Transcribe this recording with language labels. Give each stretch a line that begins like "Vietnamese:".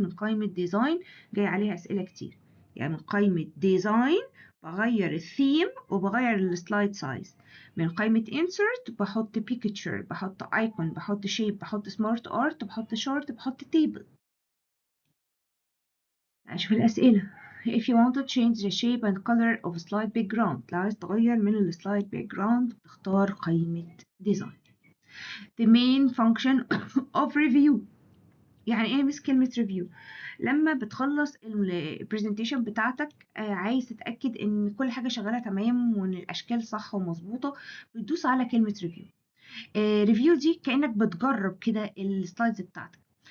Arabic: من قائمة ديزاين جاي عليها أسئلة كتير. يعني من قائمة ديزاين بغير الثيم وبغير السلايد سايز. من قائمة insert بحط picture، بحط icon، بحط shape، بحط smart art، بحط short، بحط table. أشوف الأسئلة.
English: if you want to change the shape and color of slide background،
Arabic: لو عايز تغير من السلايد background بتختار قائمة design.
English: the main function of review،
Arabic: يعني ايه مس كلمة review؟ لما بتخلص البرزنتيشن بتاعتك عايز تتأكد ان كل حاجة شغالة تمام وان الاشكال صح ومظبوطة، بتدوس على كلمة review. ريفيو دي كأنك بتجرب كده السلايدز بتاعتك.